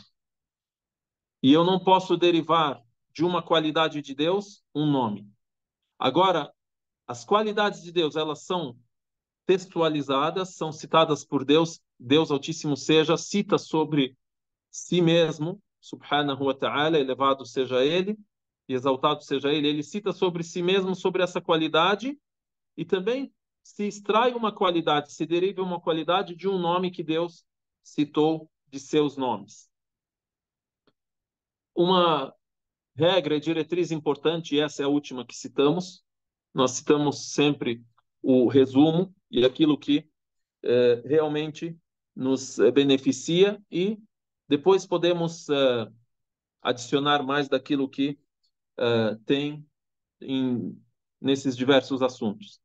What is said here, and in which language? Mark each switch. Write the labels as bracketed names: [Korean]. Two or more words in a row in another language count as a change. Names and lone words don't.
[Portuguese] E eu não posso derivar de uma qualidade de Deus um nome. Agora, as qualidades de Deus, elas são textualizadas, são citadas por Deus. Deus Altíssimo seja, cita sobre si mesmo, [Arabic] سبحانه وتعالى, [Portuguese] elevado seja ele, e exaltado seja ele. Ele cita sobre si mesmo, sobre essa qualidade, e também se extrai uma qualidade, se deriva uma qualidade de um nome que Deus citou de seus nomes. Uma regra e diretriz importante, e essa é a última que citamos, nós citamos sempre o resumo e aquilo que realmente nos beneficia, e depois podemos adicionar mais daquilo que tem nesses diversos assuntos.